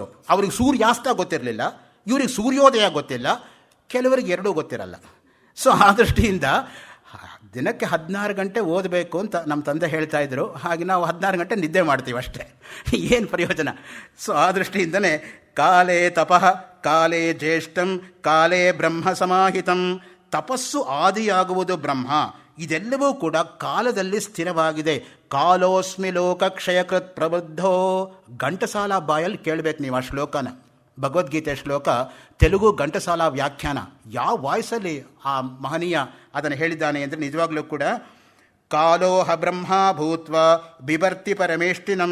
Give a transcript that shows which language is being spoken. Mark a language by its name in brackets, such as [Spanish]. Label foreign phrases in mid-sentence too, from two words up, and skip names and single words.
[Kannada] ಅವ್ರಿಗೆ ಸೂರ್ಯಾಸ್ತ ಗೊತ್ತಿರಲಿಲ್ಲ, ಇವ್ರಿಗೆ ಸೂರ್ಯೋದಯ ಗೊತ್ತಿಲ್ಲ, ಕೆಲವರಿಗೆ ಎರಡೂ ಗೊತ್ತಿರಲ್ಲ. ಸೊ ಆ ದೃಷ್ಟಿಯಿಂದ ದಿನಕ್ಕೆ 16 ಗಂಟೆ ಓದಬೇಕು ಅಂತ ನಮ್ಮ ತಂದೆ ಹೇಳ್ತಾ ಇದ್ರು. ಹಾಗೆ ನಾವು 16 ಗಂಟೆ ನಿದ್ದೆ ಮಾಡ್ತೀವಿ ಅಷ್ಟೇ, ಏನು ಪ್ರಯೋಜನ? ಸೊ ಆ ದೃಷ್ಟಿಯಿಂದನೇ [Sanskrit] ಕಾಲೇ ತಪಃ ಕಾಲೇ ಜ್ಯೇಷ್ಠಂ ಕಾಲೇ ಬ್ರಹ್ಮ ಸಮಾಹಿತಂ. [Kannada] ತಪಸ್ಸು ಆದಿಯಾಗುವುದು ಬ್ರಹ್ಮ. ಇದೆಲ್ಲವೂ ಕೂಡ ಕಾಲದಲ್ಲಿ ಸ್ಥಿರವಾಗಿದೆ. [Sanskrit] ಕಾಲೋಸ್ಮಿ ಲೋಕ ಕ್ಷಯಕೃತ್ ಪ್ರಬುದ್ಧೋ. [Kannada] ಘಂಟಸಾಲ ಬಾಯಲ್ಲಿ ಕೇಳಬೇಕು ನೀವು ಆ ಶ್ಲೋಕನ. ಭಗವದ್ಗೀತೆ ಶ್ಲೋಕ, ತೆಲುಗು ಘಂಟಸಾಲ ವ್ಯಾಖ್ಯಾನ. ಯಾವ ವಾಯ್ಸಲ್ಲಿ ಆ ಮಹನೀಯ ಅದನ್ನು ಹೇಳಿದ್ದಾನೆ ಅಂದರೆ ನಿಜವಾಗ್ಲೂ ಕೂಡ [Sanskrit] ಕಾಲೋಹ ಬ್ರಹ್ಮ ಭೂತ್ವ ಬಿಭರ್ತಿ ಪರಮೇಷ್ಠಿನಂ.